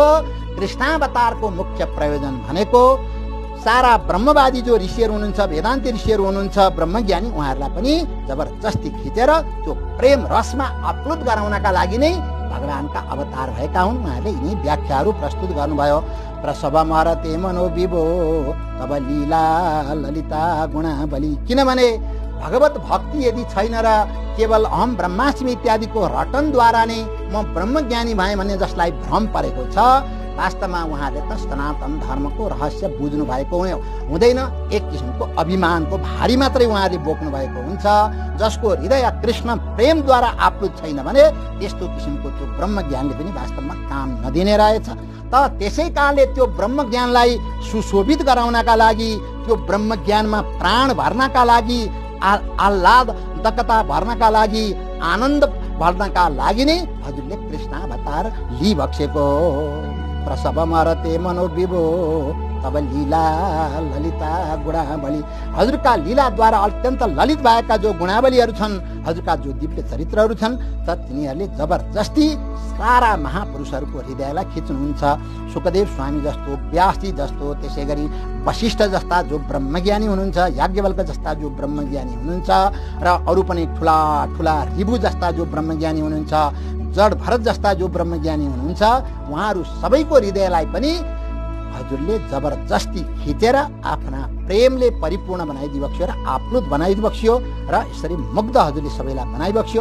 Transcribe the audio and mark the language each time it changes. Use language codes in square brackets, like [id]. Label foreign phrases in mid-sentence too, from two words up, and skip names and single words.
[ne] कृष्णावतारको मुख्य प्रयोजन भनेको सारा ब्रह्मवादी जो ऋषिहरू हुनुहुन्छ, वेदान्ती ऋषिहरू हुनुहुन्छ, ब्रह्मज्ञानी, उहाँहरूलाई पनि जबरजस्ती खिचेर त्यो प्रेम रसमा आप्लुत गराउनका लागि नै भगवानका अवतार भएका हुन्। उहाँहरूले यिनी व्याख्याहरू प्रस्तुत गर्नुभयो। [sa] प्रसवम हरते मनो विभो तब लीला ललिता गुणावली। [ne] किनभने भगवत भक्ति यदि छैन र केवल [sa] अहम ब्रह्मास्मि [ne] इत्यादिको रटनद्वारा नै म ब्रह्मज्ञानी भएँ भन्ने जसलाई भ्रम परेको छ, वास्तवमा उहाँले त सनातन धर्मको रहस्य बुझ्नु भएको हुँदैन। एक किसिमको अभिमानको भारी मात्रै उहाँले बोक्नु भएको हुन्छ, जसको हृदय कृष्ण प्रेमद्वारा आप्लुत छैन भने त्यस्तो किसिमको त्यो ब्रह्मज्ञानले पनि वास्तवमा काम नदिने रहेछ। त त्यसै कारणले त्यो ब्रह्मज्ञानलाई सुशोभित गराउनका लागि, त्यो ब्रह्मज्ञानमा प्राण भर्नका लागि, आह्लादकता भर्नका लागि, आनन्द भर्नका लागि नै हजुरले कृष्णावतार लिइबक्सेको। [sa] प्रसवम हरते मनो विभो तब लीला ललिता गुणावली। [ne] हजुरका लीलाद्वारा अत्यन्त ललित भएका जो गुणावलीहरू छन्, हजुरका जो दिव्य चरित्रहरू छन्, त तिनीहरूले जबरजस्ती सारा महापुरुषहरूको हृदयलाई खिच्नुहुन्छ। सुखदेव स्वामी जस्तो, व्यासजी जस्तो, त्यसै गरी वशिष्ठ जस्ता जो ब्रह्मज्ञानी हुनुहुन्छ, याज्ञवल्क जस्ता जो ब्रह्मज्ञानी हुनुहुन्छ, र अरू पनि ठुला ठुला ऋभु जस्ता जो ब्रह्मज्ञानी हुनुहुन्छ, जड भरत जस्ता जो ब्रह्मज्ञानी हुनुहुन्छ, उहाँहरू सबैको हृदयलाई पनि हजुरले जबरजस्ती खिचेर आफ्ना प्रेमले परिपूर्ण बनाइदिबक्स्यो र आप्लुत बनाइदिबक्स्यो र यसरी मुग्ध हजुरले सबैलाई बनाइबक्स्यो।